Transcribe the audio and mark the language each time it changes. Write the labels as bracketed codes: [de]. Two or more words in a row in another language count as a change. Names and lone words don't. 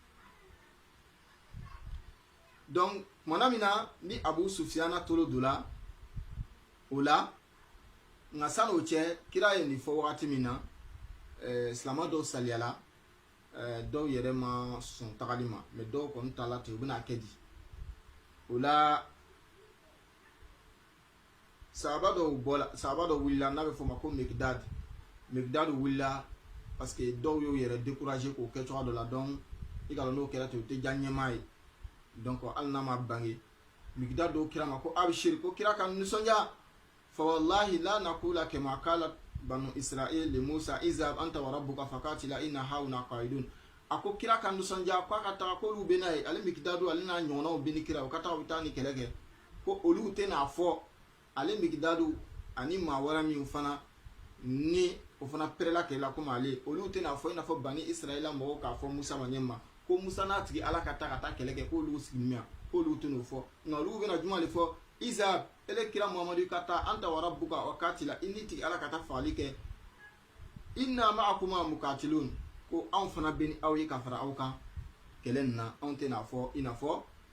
[bm] donc tumana min na ni Abu Sufyan tolo don la o la nka san'o cɛ kira ye nin fɔ wagati min na silamɛ dɔw saliyala dɔw yɛrɛ ma sɔn tagali ma mais dɔw kɔni taala ten u bɛna kɛ di o la sahaba dɔw wulila n'a bɛ fɔ o ma ko Mekdad wulila [fr] parce que [bm] dɔw y'o yɛrɛ découragé k'o kɛ cogoya dɔ la donc i ka dɔn n'o kɛra ten o tɛ diya ɲɛmaa ye donc hali n'a ma bange Mekdad dɔw kira ma ko abshir ko kira ka nisɔndiya [ar] فوالله لا نقول كما قالت بنو إسرائيل لموسى اذهب أنت وربك فقاتلا إنا هاهنا قاعدون [bm] a ko kira ka nisɔndiya k'a ka taga k'olu bɛ n'a ye ale Mekdad ale n'a ɲɔgɔnnaw bɛ ni kira o ka taga u bɛ taa ni kɛlɛ kɛ ko olu tɛ n'a fɔ ale Mekdad ani maa wɛrɛ min fana ni o fana pɛrɛla kɛlɛ komi ale olu tɛ n'a fɔ i n'a fɔ bani Israil mɔgɔw k'a fɔ Musa ma ɲɛma ko Musa n'a tigi Ala ka taa kɛlɛ kɛ k'olu sigi min k'olu tɛ n'o fɔ nka olu bɛna juma de fɔ izhab ele kira Muhammadu ka taa [ar] أنت وربك فقاتلا [bm] i ni tigi Ala ka taa fagali kɛ [ar] إنا معكما مقاتلون [bm] ko anw fana bɛ ni aw ye ka fara aw kan kɛlɛ nin na anw tɛ n'a fɔ i n'a fɔ